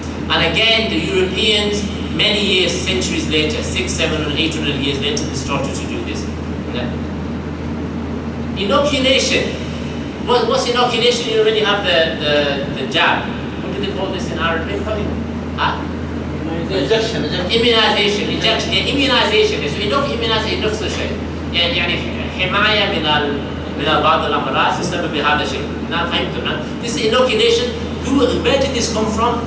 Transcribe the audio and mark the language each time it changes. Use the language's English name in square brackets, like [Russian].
[English] And again, the Europeans, many years, centuries later, 600, 700, 800 years later, they started to do this. Yeah. Inoculation. What's inoculation? You already have the jab. What do they call this in Arabic? Huh? Injection. Immunization. Injection. Yeah, immunization. So immunization [Arabic] نفس الشيء. يعني حماية من بعض الأمراض تسبب بهذا الشيء. نعم فهمتم؟ [English] This inoculation. Where did this come from?